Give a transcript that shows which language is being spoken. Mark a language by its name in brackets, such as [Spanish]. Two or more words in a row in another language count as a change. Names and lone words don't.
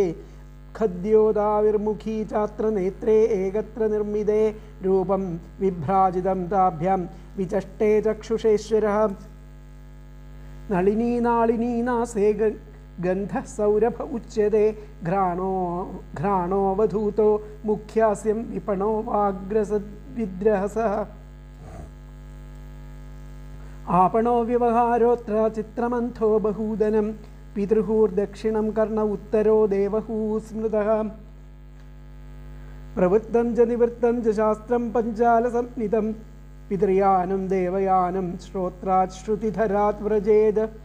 [Sanskrit] ഖദ്യോദാവിർമുഖീ ചാത്ര നേത്രേ ഏകത്ര നിർമ്മിതേ രൂപം വിഭ്രാജിതം താഭ്യാം വിചഷ്ടേ ചക്ഷുഷേശ്വരഃ. നളിനീ നാളിനീനാസേ ഗന്ധഃ സൗരഭ ഉച്യത്തെ. ഘ്രാണോവധൂതോ മുഖ്യാസ്യം വിപണോ വാഗ്രസദ്വിദ്രഹസഃ. आपणो व्यवहारोऽत्र चित्रमन्थो बहूदनं. पितृहूर्दक्षिणं कर्ण उत्तरो देवहू स्मृतः. प्रवृत्तं च निवृत्तं च शास्त्रं पञ्चालसंज्ञितं. पितृयानं देवयानं श्रोत्रात् श्रुतिधरात् व्रजेद.